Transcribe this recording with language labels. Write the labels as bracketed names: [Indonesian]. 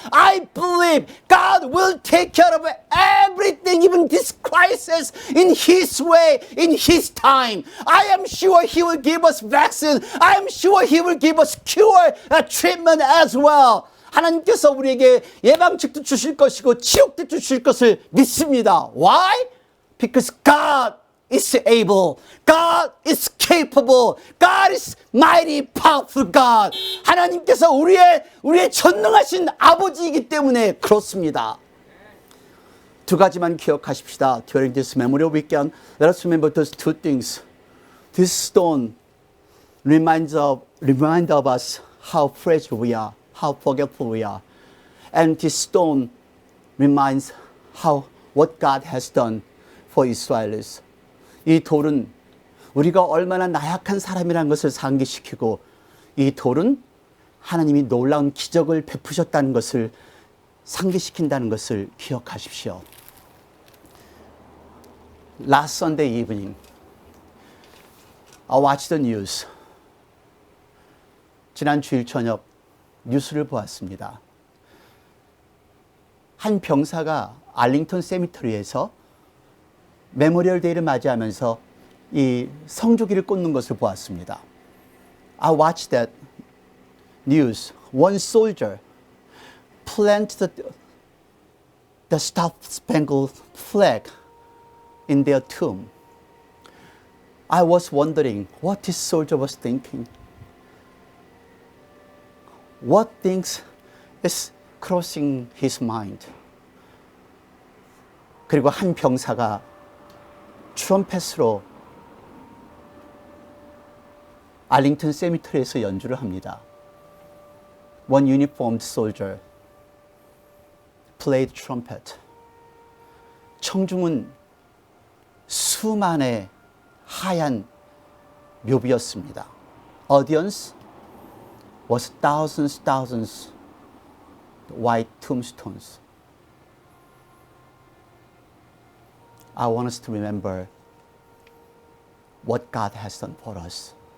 [English] I believe God will take care of everything, even this crisis, in His way, in His time. I am sure He will give us vaccine. I am sure He will give us cure, treatment as well. [Korean] 하나님께서 우리에게 예방책도 주실 것이고 치료도 주실 것을 믿습니다. [English] Why? Because God is able. God is capable. God is mighty powerful God. [Korean] 하나님께서 우리의 전능하신 아버지이기 때문에 그렇습니다. 두 가지만 기억하십시다. [English] During this memorial weekend, let us remember those two things. This stone reminds of us how fragile we are, how forgetful we are. And this stone reminds what God has done for Israelis. [Korean] 이 돌은 우리가 얼마나 나약한 사람이라는 것을 상기시키고 이 돌은 하나님이 놀라운 기적을 베푸셨다는 것을 상기시킨다는 것을 기억하십시오. [English] Last Sunday evening, I watched the news. [Korean] 지난 주일 저녁 뉴스를 보았습니다. 한 병사가 알링턴 세미터리에서 메모리얼 데이를 맞이하면서 이 성조기를 꽂는 것을 보았습니다. [English] I watched that news. One soldier planted the Star-Spangled Flag in their tomb. I was wondering what this soldier was thinking. What things is crossing his mind? [Korean] 그리고 한 병사가 트럼펫으로 알링턴 세미터리에서 연주를 합니다. [English] One uniformed soldier played trumpet. [Korean] 청중은 수만의 하얀 묘비였습니다. [English] Audience was thousands white tombstones. I want us to remember what God has done for us.